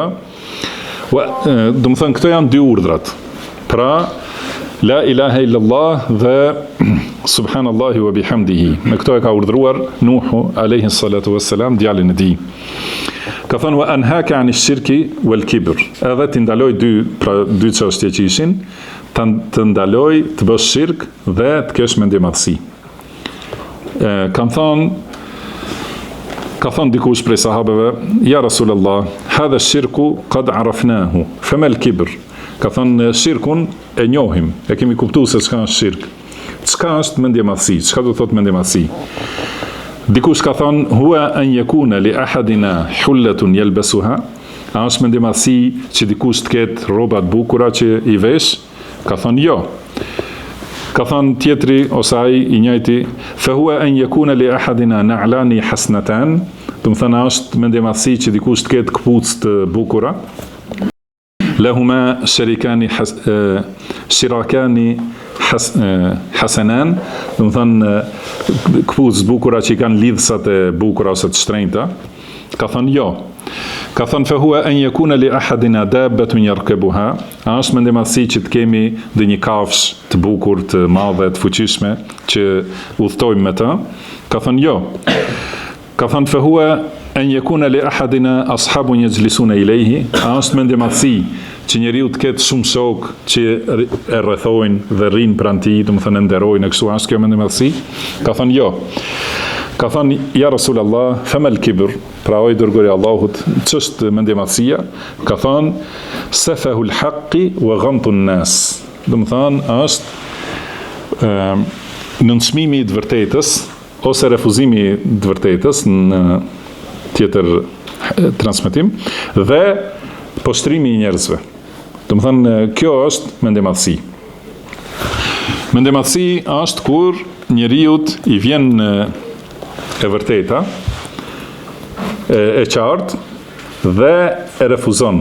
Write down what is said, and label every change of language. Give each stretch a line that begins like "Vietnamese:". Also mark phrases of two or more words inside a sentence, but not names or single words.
Albanian: Do të thënë, këto janë 2 urdhrat. Pra,
Arabic: لا إله إلا الله dhe سبحان الله و بحمده.
Albanian: Me këto e ka urdhruar Nuhu
Arabic: عليه الصلاة والسلام
Albanian: djalin e tij. Ka thënë:
Arabic: و أنهاك عن الشرك و الكبر.
Albanian: Edhe të ndaloj 2 çështje që ishin, të ndaloj të bësh shirk dhe të kesh mendjemadhësi. Ka thënë dikush prej sahabeve:
Arabic: يا رسول الله، هذا الشرك قد عرفناه، فما الكبر.
Albanian: Ka thënë, shirkun e njohim, e kemi kuptuar se çka është shirk. Çka është mendjemadhësi? Çka do thotë mendjemadhësi? Dikush ka thënë:
Arabic: هو أن يكون لأحدنا حلة يلبسها.
Albanian: A është mendjemadhësi që dikush të ketë rroba të bukura që i vesh? Ka thënë jo. Ka thënë tjetri ose ai i njëjti:
Arabic: فهو أن يكون لأحدنا نعلان حسنتان. Do të thënë, është mendjemadhësi që dikush të ketë këpucë të bukura. لهما شراكان حسنان.
Albanian: Do të thënë, këpucë bukura që i kanë lidhsat e bukura ose të shtrenjta. Ka thënë jo. Ka thënë:
Arabic: فهو أن يكون لأحدنا دابة يركبها.
Albanian: A është mendjemadhësi që të kemi dhe një kafshë të bukur, të madhe, të fuqishme që udhtojmë me të? Ka thënë jo. Ka thënë:
Arabic: فهو أن يكون لأحدنا أصحاب يجلسون إليه.
Albanian: A është mendjemadhësi që njeriu të ketë shumë shok që e rrethojnë dhe rrinë pranë tij, do të thënë nderojnë, kështu është kjo mendjemadhësi? Ka thënë jo. Ka thënë:
Arabic: يا رسول الله، فما الكبر.
Albanian: Pra, oj dërgori Allahut, ç'është mendjemadhësia? Ka thënë:
Arabic: سفه الحق و غمط الناس.
Albanian: Do të thënë, është nënçmimi i të vërtetës ose refuzimi i të vërtetës në tjetër transmetim dhe poshtrimi I njerëzve. Do të thënë, kjo është mendemadhësi. Mendemadhësi është kur njeriut I vjen e vërteta, e qartë, dhe e refuzon.